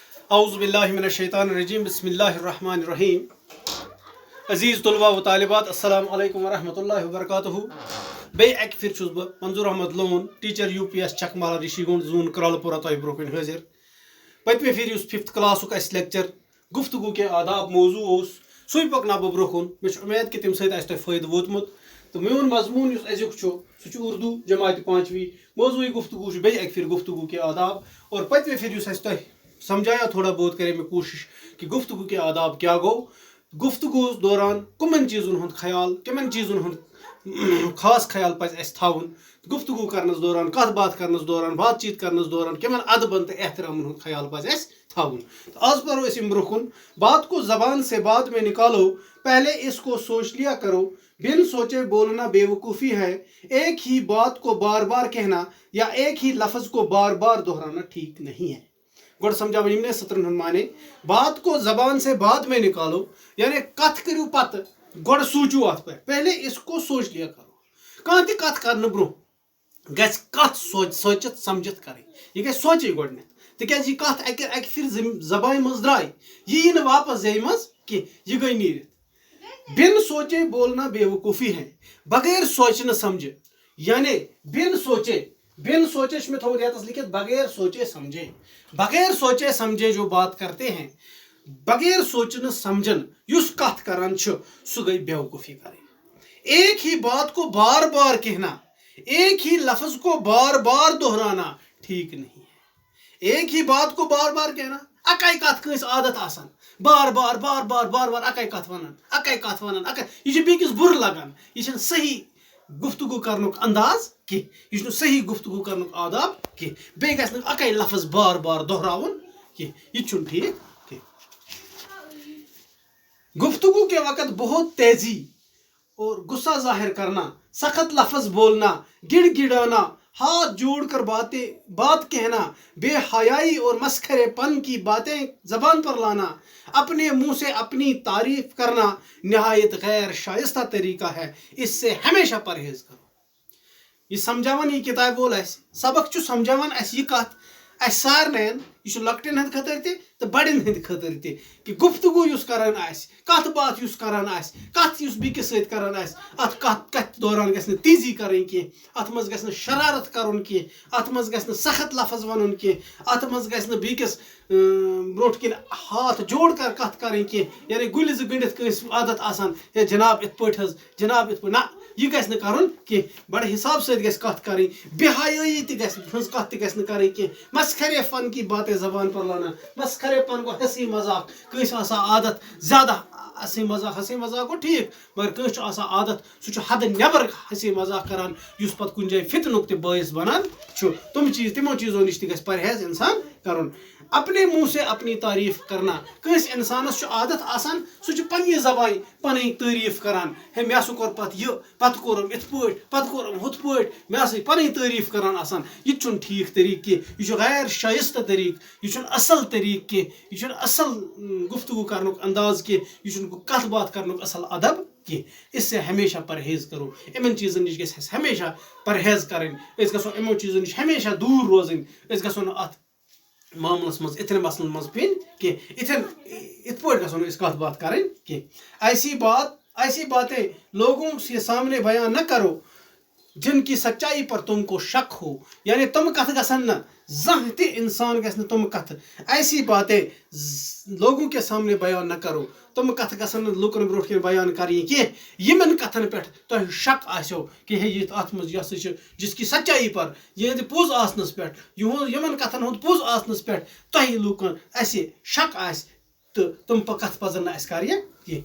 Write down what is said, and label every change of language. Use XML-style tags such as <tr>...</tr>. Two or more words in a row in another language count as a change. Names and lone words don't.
<ar>اعوذ باللہ من الشیطان الرجیم بسم اللہ الرحمن الرحیم.</ar> <ur>عزیز طلباء و طالبات</ur> <ar>السلام علیکم ورحمۃ اللہ وبرکاتہ.</ar> <ks>بیٚیہِ اَکہِ پھِرِ چھُس بہٕ منظور احمد لون ٹیٖچر UPS چکمالا رشی گنڈ زوٗن کرالپورہ تۄہہِ برونٛہہ کُن حٲضِر. پٔتمہِ پھِرِ یُس 5th کلاسُک اَسہِ لیکچر</ks> <ur>گفتگو کے آداب</ur> <ks>موضوع اوس سُے پَکناو بہٕ برونٛہہ کُن. مےٚ چھُ اُمید کہِ تَمہِ سۭتۍ آسہِ تۄہہِ فٲیدٕ ووتمُت تہٕ میون مضموٗن یُس أزیُک چھُ سُہ چھُ اردوٗ جماعتہِ پانٛچوی. موضوٗعی گفتگو چھُ بیٚیہِ اَکہِ پھِرِ</ks> <ur>گفتگو کے آداب اور</ur> <ks>پٔتمہِ پھِرِ یُس اَسہِ تۄہہِ</ks> <ur>سمجھایا تھوڑا بہت کرے میں کوشش کہ گفتگو کے آداب کیا</ur> <ks>گو. گفتگو دوران کمن چیزن ہند خیال کمن چیزن ہند خاص خیال پزِ اسہِ تھاوُن. گفتگو کرنس دوران کتھ بات کرنس دوران بات چیت کرنس دوران کمن ادبن تو احترامن ہند خیال پزِ اسہِ تھاوُن. آز پرو أسۍ برونٛہہ کُن.</ks> <ur>بات کو زبان سے بعد میں نکالو پہلے اس کو سوچ لیا کرو. بن سوچے بولنا بے وقوفی ہے. ایک ہی بات کو بار بار کہنا یا ایک ہی لفظ کو بار بار دہرانا ٹھیک نہیں ہے.</ur> <ks>گۄڈٕ سمجھاو یِمنے سطرن ہُنٛد معنی.</ks> <ur>بات کو زبان سے بعد میں نکالو</ur> <ks>یعنی کتھ کٔرِو پتہٕ گۄڈٕ سوٗنٛچِو اتھ پٮ۪ٹھ.</ks> <ur>پہلے اس کو سوچ لیا کرو.</ur> <ks>کانٛہہ تہِ کتھ کرنہٕ برونٛہہ گژھِ کتھ سوٗنٛچِتھ سمجھِتھ کرٕنۍ. یہِ گژھِ سونٛچٕنۍ گۄڈٕنٮ۪تھ تِکیازِ یہِ کتھ اکہِ پھِرِ زبانہِ منٛز درٛاے یہِ یی نہٕ واپس زیٚیہِ منٛز کینٛہہ. یہِ گٔے نیٖرِتھ.</ks> <ur>بن سوچے بولنا بے وقوفی ہے.</ur> <ks>بغیر سوچنہٕ سمجھے یعنی</ks> <ur>بن سوچے</ur> <ks>چھُ مےٚ تھوٚومُت ییٚتس لیکھِتھ</ks> <ur>بغیر سوچے سمجھے. بغیر سوچے سمجھے جو بات کرتے ہیں</ur> <ks>بغیر سوچنہٕ سمجھن یُس کتھ کران چھُ سُہ گٔے بے وقوفی کرٕنۍ.</ks> <ur>ایک ہی بات کو بار بار کہنا ایک ہی لفظ کو بار بار دہرانا ٹھیک نہیں ہے. ایک ہی بات کو بار بار کہنا</ur> <ks>اکے کتھ کٲنٛسہِ عادت آسان بار بار بار بار بار بار اکے کتھ ونان یہِ چھِ بیٚکِس بُرٕ لگان. یہِ چھنہٕ صحیح گفتگو کرنُک انداز کینٛہہ. یہِ چھُنہٕ صحیح گفتگو کرنُک آداب کینٛہہ. بیٚیہِ گژھِ نہٕ اکے لفظ بار بار دہراوُن کینٛہہ. یہِ چھُنہٕ ٹھیک کینٛہہ.</ks> <ur>گفتگو کے وقت بہت تیزی اور غصہ ظاہر کرنا سخت لفظ بولنا گڑ گڑانا ہاتھ جوڑ کر بات کہنا بے حیائی اور مسخرے پن کی باتیں زبان پر لانا اپنے منہ سے اپنی تعریف کرنا نہایت غیر شائستہ طریقہ ہے. اس سے ہمیشہ پرہیز کرو.</ur> <ks>یہ سمجھاوان یہ کتاب وول اسہِ سبق چھُ سمجھاوان اسہِ یہِ کتھ اسہِ سارنٕے یہِ چھُ لۄکٹٮ۪ن ہٕنٛدِ خٲطرٕ تہِ تہٕ بڑٮ۪ن ہٕنٛدِ خٲطرٕ تہِ کہِ گفتگو یُس کران آسہِ کتھ باتھ یُس کران آسہِ کتھ یُس بیٚکِس سۭتۍ کران آسہِ اتھ کتھ دوران گژھِ نہٕ تیزی کرٕنۍ کینٛہہ. اتھ منٛز گژھِ نہٕ شرارت کرُن کینٛہہ. اتھ منٛز گژھِ نہٕ سخت لفظ ونُن کینٛہہ. اتھ منٛز گژھِ نہٕ بیٚکِس برونٛٹھ کِنۍ</ks> <ur>ہاتھ جوڑ کر</ur> <ks>کتھ کرٕنۍ کینٛہہ یعنی گُلہِ زٕ گٔنڈِتھ کٲنٛسہِ عادت آسان ہے جناب یِتھ پٲٹھۍ حظ جناب یِتھ پٲٹھۍ نہ یہِ گژھِ نہٕ کرُن کینٛہہ. بڑٕ حساب سۭتۍ گژھِ کتھ کرٕنۍ. بے حیٲیی تہِ گژھِ ہٕنٛز کتھ تہِ گژھِ نہٕ کرٕنۍ کینٛہہ.</ks> <ur>مسخرے پن کی باتیں زبان پر لانا.</ur> <ks>مسخرے پن گوٚو ہسی مذاق. کٲنٛسہِ آسان عادت زیادٕ ہسی مذاق گوٚو ٹھیٖک مگر کٲنٛسہِ چھُ آسان عادت سُہ چھُ حدٕ نٮ۪بر ہسی مذاق کران یُس پتہٕ کُنہِ جایہِ فتنُک تہِ باعث بنان چھُ. تِمو چیٖزو نِش تہِ گژھِ پرہیز انسان کرُن.</ks> <ur>اپنے منہ سے اپنی تعریف کرنا.</ur> <ks>کٲنٛسہِ انسانس چھُ عادت آسان سُہ چھُ پننہِ زبانہِ پنٕنۍ تعریف کران ہے مےٚ ہسا کوٚر پتہٕ یہِ پتہٕ کوٚرُم یِتھ پٲٹھۍ پتہٕ کوٚرُم ہُتھ پٲٹھۍ مےٚ ہسا پنٕنۍ تعریف کران آسان. یہِ تہِ چھُنہٕ ٹھیٖک طریٖقہٕ کینٛہہ. یہِ چھُ غیر شائستہ طریٖقہٕ. یہِ چھُنہٕ اصل طریٖقہٕ کینٛہہ. یہِ چھُنہٕ اصل گفتگو کرنُک انداز کینٛہہ. یہِ چھُنہٕ کتھ باتھ کرنُک اصل ادب کینٛہہ.</ks> <ur>اس سے ہمیشہ پرہیز کرو.</ur> <ks>یِمن چیٖزن نِش گژھِ اسہِ ہمیشہ پرہیز کرٕنۍ. أسۍ گژھو یِمو چیٖزو نِش ہمیشہ دوٗر روزٕنۍ. أسۍ گژھو نہٕ اتھ معاملس منٛز اِتھٮ۪ن مسلن منٛز پیٚنۍ کینٛہہ. یِتھ پٲٹھۍ گژھو نہٕ أسۍ کتھ باتھ کرٕنۍ کینٛہہ.</ks> <ur>ایسی باتیں لوگوں کے سامنے بیان نہ کرو جن کی سچائی پر تم کو شک ہو.</ur> <ks>یعنی تم کتھ گژھن نہٕ زانٛہہ تہِ انسان گژھِ نہٕ تم کتھ</ks> <ur>ایسی باتیں لوگوں کے سامنے بیان نہ کرو.</ur> <ks>تم کتھ گژھن نہٕ لُکن برونٛٹھ کِنۍ بیان کرٕنۍ کینٛہہ یِمن کتھن پٮ۪ٹھ تۄہہِ شک آسیو کہِ ہے یہِ اتھ منٛز یہِ ہسا چھِ</ks> <ur>جس کی سچائی پر</ur> <ks>یِہنٛدِ پوٚز آسنس پٮ۪ٹھ یِمن کتھن ہُنٛد پوٚز آسنس پٮ۪ٹھ تۄہہِ لُکن اسہِ شک آسہِ تہٕ تم کتھ پزن نہٕ اسہِ کرنہِ کینٛہہ.</ks>